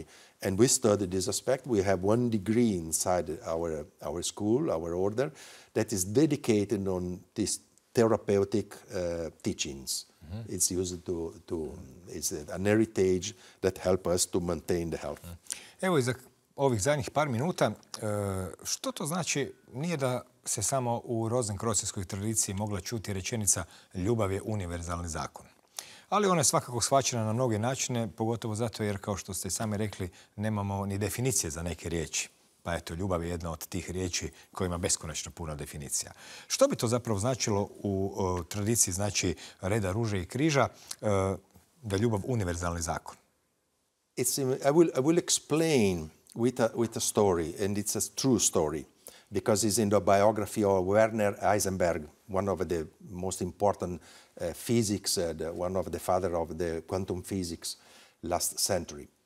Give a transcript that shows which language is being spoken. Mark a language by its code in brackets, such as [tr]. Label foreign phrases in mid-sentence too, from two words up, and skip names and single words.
[en] And we study this aspect. We have 1 degree inside our school, our order, that is dedicated on these therapeutic teachings. It's used it's an heritage that helps us to maintain the health. [hr] Evo, za ovih zadnjih par minuta, što to znači? Nije da se samo u rozenkrojcerskoj tradiciji mogla čuti rečenica ljubav je univerzalni zakon. Ali ona je svakako shvaćena na mnoge načine, pogotovo zato jer, kao što ste i sami rekli, nemamo ni definicije za neke riječi. Pa eto, ljubav je jedna od tih riječi koja ima beskonačno puno definicija. Što bi to zapravo značilo u tradiciji, znači reda ruže i križa, da je ljubav univerzalni zakon? [en] I will explain with a story, and it's a true story, because it's in the biography of Werner Heisenberg, one of the most important physics, one of the father of the quantum physics last century.